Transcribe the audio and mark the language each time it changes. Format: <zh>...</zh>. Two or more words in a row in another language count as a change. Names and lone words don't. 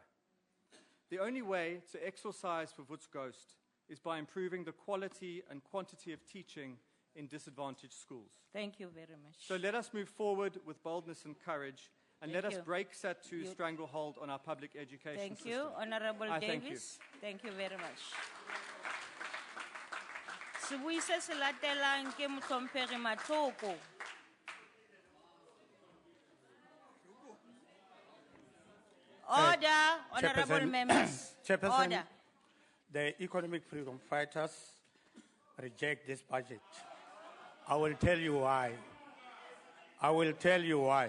<en>The only way to exorcise Vavut's ghost is by improving the quality and quantity of teaching in disadvantaged schools. Thank you very much. So let us move forward with boldness and courage, and Thank let us you. break SAT2's stranglehold on our public education Thank system. you, Honorable I thank Davis. Thank you very much.</en> <tn>Sebui se se latelang ke Motlhomphegi Matloko.</tn> <en>Order, honorable Chairperson- members. Chairperson, Order. the economic freedom fighters reject this budget. I will tell you why. I will tell you why.</en>